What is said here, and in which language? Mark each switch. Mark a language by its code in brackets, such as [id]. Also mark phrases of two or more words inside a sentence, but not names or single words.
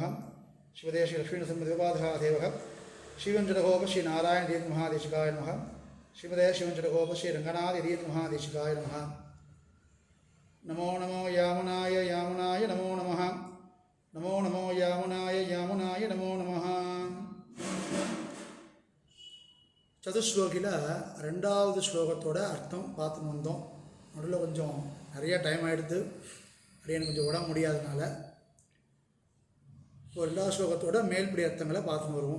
[sa] श्रीमते श्री लक्ष्मीनरसिंहदेवपाददेवः श्रीवंशरघोप श्री नारायण दीन महादेशिकाय नमः। श्रीमते शिवंशरघोप श्री रंगनाथ दीन महादेशिकाय नमः। नमो नमो यामुनाय यामुनाय नमो नमः। नमो नमो यामुनाय यामुनाय नमो नमः. [ta] சதுஸ்லோகியில் ரெண்டாவது ஸ்லோகத்தோட அர்த்தம் பார்த்துன்னு வந்தோம். நடுவில் கொஞ்சம் நிறைய டைம் ஆகிடுது, அப்படியே எனக்கு கொஞ்சம் உடம்பு முடியாதனால இப்போ ரெண்டாவது ஸ்லோகத்தோட மேல்படி அர்த்தங்களை பார்த்துன்னு வருவோம்.